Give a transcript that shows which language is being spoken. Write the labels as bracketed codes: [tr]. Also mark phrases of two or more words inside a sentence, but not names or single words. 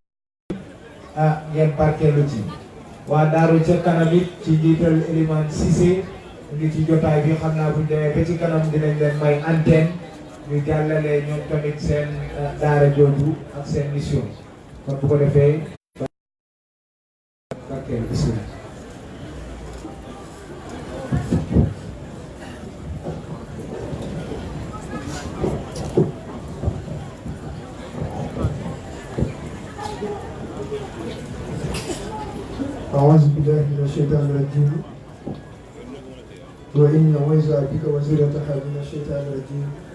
[wo] ngeen barkeelu ci waa daaru ca kanam it ci njiital Eliman Cissé ñu ngi ci jotaay bi xam naa bu ñu demee ba ci kanam dinañ leen may antenne ñu jàllale ñoom tamit seen daara jooju ak seen mission kon bu ko defee barkeelu bismillah. [ar] أعوذ بالله من الشيطان الرجيم وإني أعوذ بك وزرتها من الشيطان الرجيم